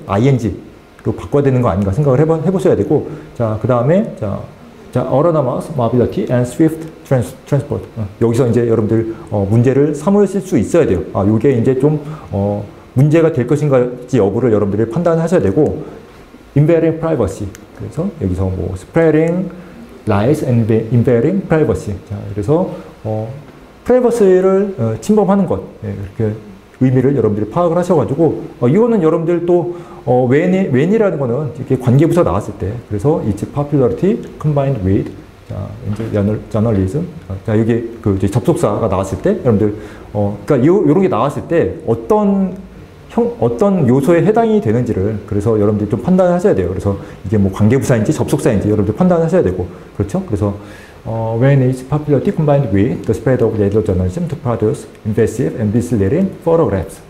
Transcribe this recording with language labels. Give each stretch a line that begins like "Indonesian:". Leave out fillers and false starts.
Korean: ing로 바꿔야 되는 거 아닌가 생각을 해보셔야 되고 자, 그 다음에 자,
English: autonomous mobility and swift transport.
Korean: 여기서 이제 여러분들 문제를 삼으실 수 있어야 돼요. 요게 이제 좀 문제가 될 것인가지 여부를 여러분들이 판단하셔야 되고
English: invading privacy.
Korean: 그래서 여기서 뭐
English: spreading lies and invading privacy.
Korean: 자, 그래서 프라이버시를 침범하는 것. 이렇게 의미를 여러분들이 파악을 하셔가지고 이거는 여러분들 또 when이라는 거는 이렇게 관계부사 나왔을 때 그래서
English: its popularity combined with
Korean: 자 이제 journalism 자 여기 그 이제 접속사가 나왔을 때 여러분들 그러니까 요런 게 나왔을 때 어떤 요소에 해당이 되는지를 그래서 여러분들이 좀 판단하셔야 돼요. 그래서 이게 뭐 관계부사인지 접속사인지 여러분들 판단하셔야 되고 그렇죠? 그래서
English: when its popularity combined with the spread of later journalism to produce invasive and misleading photographs.